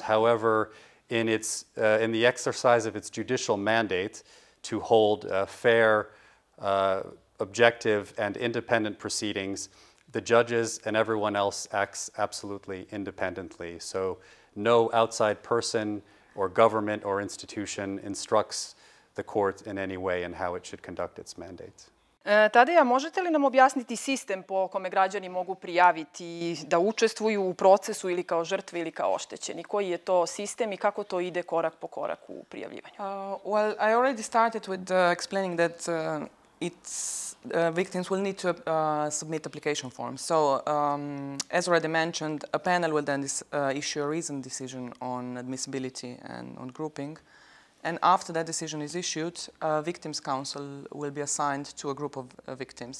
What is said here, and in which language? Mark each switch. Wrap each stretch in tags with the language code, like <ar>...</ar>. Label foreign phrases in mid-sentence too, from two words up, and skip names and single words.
<en>However, in the exercise of its judicial mandate to hold fair, objective, and independent proceedings, the judges and everyone else acts absolutely independently. So no outside person or government or institution instructs the court in any way in how it should conduct its mandate.</en> <sr>Tadeja, možete li nam objasniti sistem po kome građani mogu prijaviti da učestvuju u procesu ili kao žrtve ili kao oštećeni? Koji je to sistem i kako to ide korak po korak u prijavljivanju?</sr> <en>Well, I already started with explaining that victims will need to submit application forms. So, as already mentioned, a panel will then issue a reasoned decision on admissibility and on grouping. And after that decision is issued, a victims' counsel will be assigned to a group of victims.</en>